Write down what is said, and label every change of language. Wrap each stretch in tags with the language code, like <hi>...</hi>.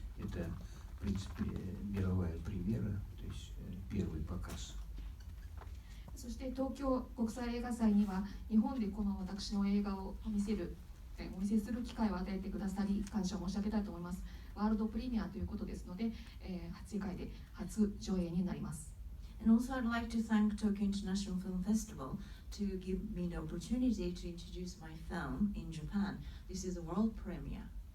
<ru>Это, в принципе, мировая премьера, то есть первый показ.</ru> <ja>そして東京国際映画祭には日本でこの私の映画をお見せする機会を与えてくださり感謝を申し上げたいと思います。ワールドプレミアということですので、世界で初上映になります。</ja> <en>And also I'd like to thank Tokyo International Film Festival to give me the opportunity to introduce my film in Japan. This is a world premiere.</en>